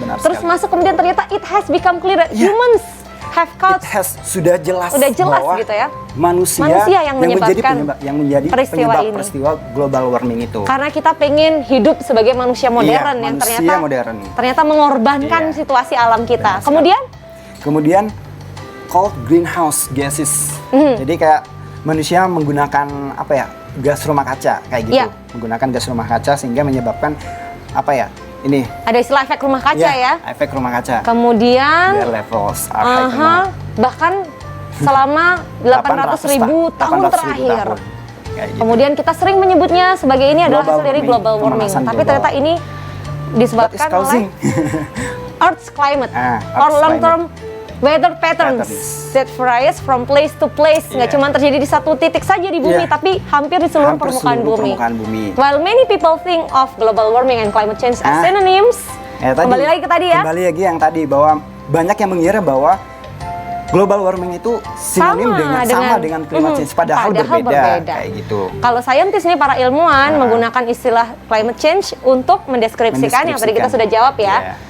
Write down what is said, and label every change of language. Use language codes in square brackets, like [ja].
[id] Terus masuk kemudian ternyata [en] it has become clear that humans have caused, [id] sudah jelas bahwa gitu ya, manusia yang menjadi peristiwa global warming itu. Karena kita pengen hidup sebagai manusia modern yang ternyata mengorbankan situasi alam kita. Kemudian [en] cold greenhouse gases. [id] Jadi kayak manusia menggunakan apa ya, gas rumah kaca kayak gitu. Menggunakan gas rumah kaca sehingga menyebabkan apa ya? Ini ada istilah efek rumah kaca ya. Efek rumah kaca. Kemudian [en] levels are high. [id] Bahkan selama 800.000 tahun terakhir. Gitu. Kemudian kita sering menyebutnya sebagai ini adalah hasil dari global warming. Tapi ternyata ini disebabkan oleh [en] Earth's climate or long term weather patterns that varies from place to place. [id] Nggak cuma terjadi di satu titik saja di bumi, tapi hampir di seluruh permukaan bumi. [en] While many people think of global warming and climate change as synonyms, [id] kembali lagi ke tadi ya. Kembali lagi yang tadi bahwa banyak yang mengira bahwa global warming itu sinonim dengan climate change, padahal berbeda. Kayak gitu. Kalau saintis nih, para ilmuwan menggunakan istilah climate change untuk mendeskripsikan yang tadi kita sudah jawab ya.